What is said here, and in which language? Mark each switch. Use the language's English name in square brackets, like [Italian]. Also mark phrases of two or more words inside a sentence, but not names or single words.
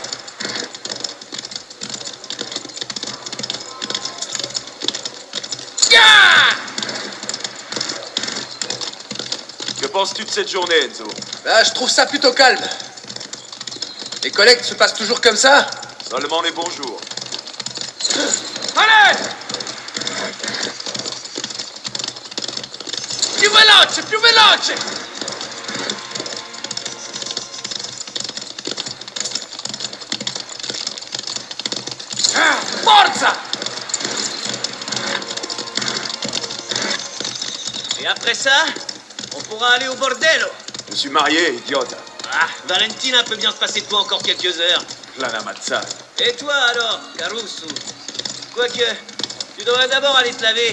[French] Que penses-tu de cette journée, Enzo? Bah, je trouve ça plutôt calme. Les collectes se passent toujours comme ça? Seulement les bons jours. Allez! [Italian] Più veloce, più veloce! Forza! [French] Et après ça, on pourra aller au bordello. Je suis marié, idiote. Ah, Valentina peut bien se passer de toi encore quelques heures. [Italian] Plana mazzata. [French] Et toi alors, Caruso? Quoique, tu devrais d'abord aller te laver.